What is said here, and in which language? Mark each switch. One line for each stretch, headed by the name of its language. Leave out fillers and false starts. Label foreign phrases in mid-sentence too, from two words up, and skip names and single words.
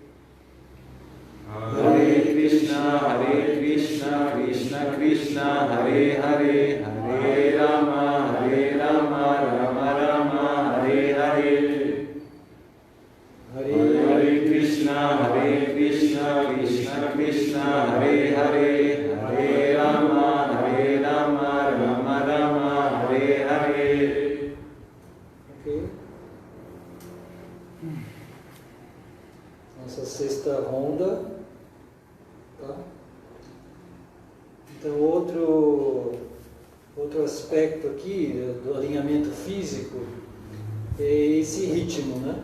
Sanskrit: Hare Krishna, Krishna Krishna, Hare Hare, Hare Rama, Rama Hare Hare. Hare Krishna, Krishna Krishna, Hare Hare, Hare Rama, Rama Hare Hare.
Portuguese: Ok? Nossa sexta ronda. Tá? Então, outro aspecto aqui do alinhamento físico é esse ritmo, né?